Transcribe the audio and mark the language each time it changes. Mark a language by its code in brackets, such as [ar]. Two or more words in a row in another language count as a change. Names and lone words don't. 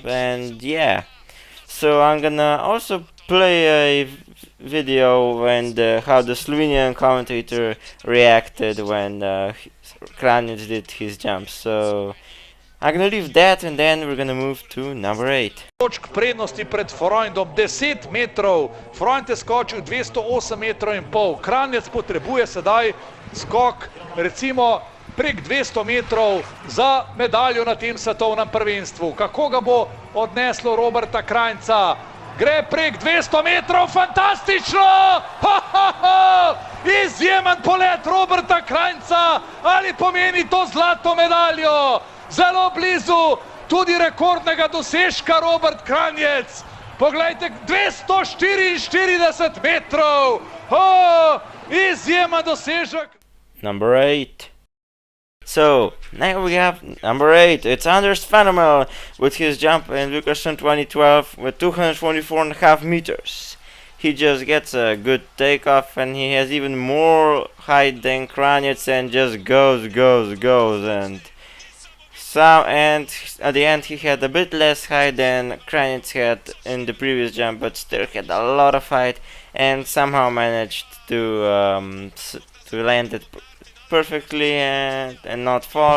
[en] And yeah, so I'm gonna also play a video when how the Slovenian commentator reacted when Kranic did his jump. So I'm gonna leave that, and then we're gonna move to number 8. [sl] Točk prednosti pred Freundom 10 metrov. Freund je skočil 208 metrov in pol. Kraniec potrebuje sedaj skok recimo prek 200 metrov za medaljo na tem svetovnem prvenstvu. Kako ga bo odneslo Roberta Krajnca? Gre prek 200 metrov, fantastično! Ha, ha, ha! Izjemen polet Roberta Krajnca, ali pomeni to zlato medaljo? Zelo blizu tudi rekordnega dosežka Robert Krajnec. Poglejte, 244 metrov! Oh, izjemen dosežek! [en] Number 8. So, now we have number 8. It's Anders Vanemel with his jump in Vikersund 2012 with 244.5 meters. He just gets a good takeoff, and he has even more height than Kraniec, and just goes, and at the end he had a bit less height than Kraniec had in the previous jump, but still had a lot of height, and somehow managed to land it perfectly and not fall.